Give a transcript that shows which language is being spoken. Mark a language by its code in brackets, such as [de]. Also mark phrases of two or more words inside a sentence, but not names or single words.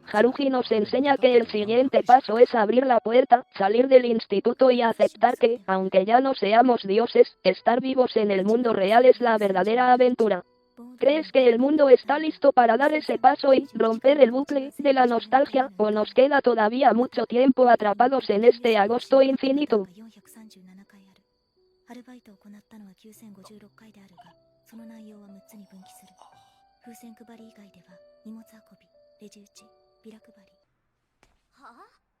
[es] Haruhi nos enseña que el siguiente paso es abrir la puerta, salir del instituto y aceptar que, aunque ya no seamos dioses, estar vivos en el mundo real es la verdadera aventura. ¿Crees que el mundo está listo para dar ese paso y romper el bucle de la nostalgia, o nos queda todavía mucho tiempo atrapados en este agosto infinito? [ja] アルバイトを行ったのは9056回であるが、その内容は6つに分岐する。風船配り以外では荷物運び、レジ打ち、ビラ配り。はあ